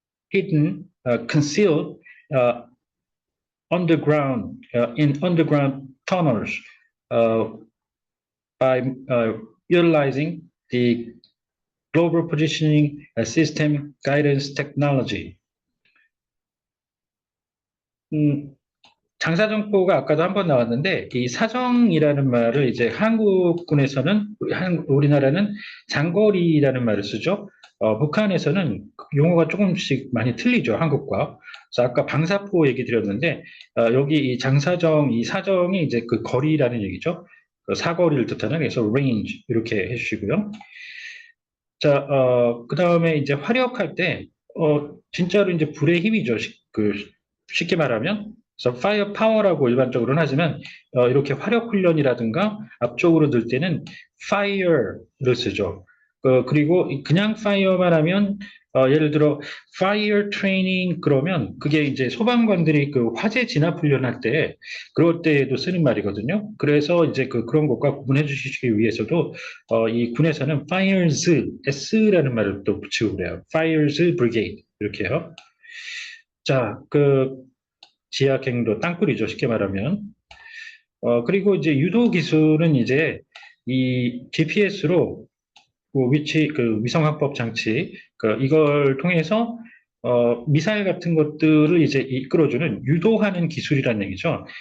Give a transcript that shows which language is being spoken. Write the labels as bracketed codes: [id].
[en] hidden, concealed underground in underground tunnels by utilizing the global positioning system guidance technology. [ko] 장사정포가 아까도 한번 나왔는데 이 사정이라는 말을 이제 한국군에서는 우리나라는 장거리라는 말을 쓰죠. 북한에서는 용어가 조금씩 많이 틀리죠, 한국과. 그래서 아까 방사포 얘기 드렸는데 여기 이 장사정, 이 사정이 이제 그 거리라는 얘기죠. 그 사거리를 뜻하는, 그래서 range 이렇게 해주시고요. 자, 그 다음에 이제 화력할 때 진짜로 이제 불의 힘이죠. 쉽게 말하면. 그래서 파이어 파워라고 일반적으로는 하지만 이렇게 화력 훈련이라든가 앞쪽으로 들 때는 fire를 쓰죠. 그리고 그냥 fire만 하면 예를 들어 fire training 그러면 그게 이제 소방관들이 그 화재 진압 훈련할 때 그럴 때에도 쓰는 말이거든요. 그래서 이제 그런 것과 구분해 주시기 위해서도 이 군에서는 fires, S라는 말을 또 붙이고 그래요. fires brigade 이렇게요. 자, 지하갱도 땅굴이죠, 쉽게 말하면. 그리고 이제 유도 기술은 이제 이 GPS로 위성합법 장치, 이걸 통해서 미사일 같은 것들을 이제 이끌어주는 유도하는 기술이라는 얘기죠.